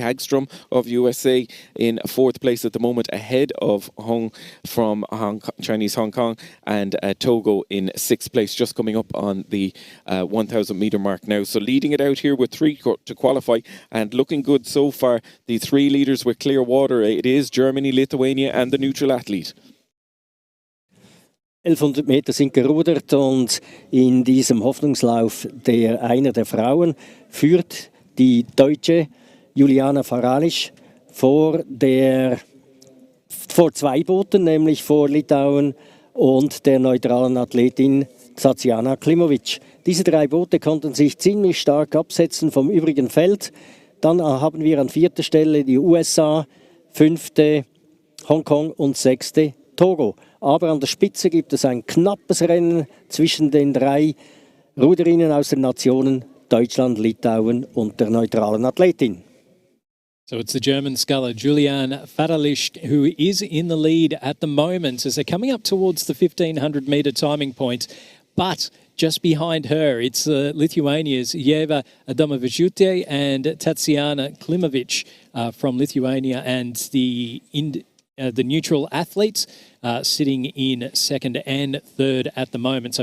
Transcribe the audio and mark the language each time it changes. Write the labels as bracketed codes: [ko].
[en] Hagstrom of USA in fourth place at the moment, ahead of Hong from Chinese Hong Kong, and Togo in sixth place, just coming up on the 1,000 metre mark now. So leading it out here with 3 to qualify, and looking good so far. The 3 leaders with clear water. It is Germany, Lithuania and the neutral athlete. [de] 1100 Meter sind gerudert, und in diesem Hoffnungslauf einer der Frauen führt die Deutsche Juliana Faralisch vor 2 Booten, nämlich vor Litauen und der neutralen Athletin Tatjana Klimovic. Diese 3 Boote konnten sich ziemlich stark absetzen vom übrigen Feld. Dann haben wir an 4. Stelle die USA, 5. Hongkong und 6. Togo. Aber an der Spitze gibt es ein knappes Rennen zwischen den 3 Ruderinnen aus den Nationen Deutschland, Litauen und der neutralen Athletin. [en] So it's the German sculler Juliane Faralisch who is in the lead at the moment as they're coming up towards the 1,500 metre timing point. But just behind her, it's Lithuania's Yeva Adomavičiūtė and Tatjana Klimovic from Lithuania, and the neutral athletes sitting in second and third at the moment.